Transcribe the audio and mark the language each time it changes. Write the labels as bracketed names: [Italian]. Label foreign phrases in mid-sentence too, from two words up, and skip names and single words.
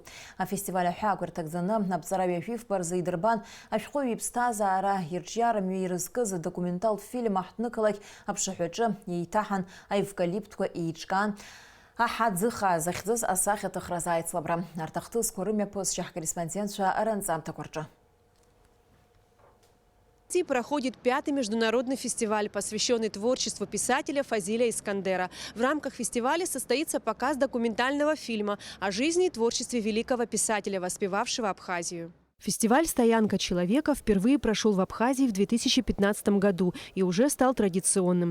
[Abkhazian] Афестиваль аҳәаақәа ирҭагӡаны аԥҵара ҩажәифба рзы идырбан ашәҟәыҩҩы иԥсҭазаара ирҿиарамҩа ирызкыз адокументалтә фильм аҳҭнықалақь аԥшаҳәаҿы еиҭаҳан аевкалиптқәа еиҿкаан аҳаӡыха захьӡыз асахьаҭыхра аицлабра. Арҭ ахҭысқәа рымҩаԥысшьа ҳкорреспондентцәа рынҵамҭақәа рҿы. [Russian] Проходит 5-й международный фестиваль, посвященный творчеству писателя Фазиля Искандера. В рамках фестиваля состоится показ документального фильма о жизни и творчестве великого писателя, воспевавшего Абхазию. Фестиваль «Стоянка человека» впервые прошел в Абхазии в 2015 году и уже стал традиционным.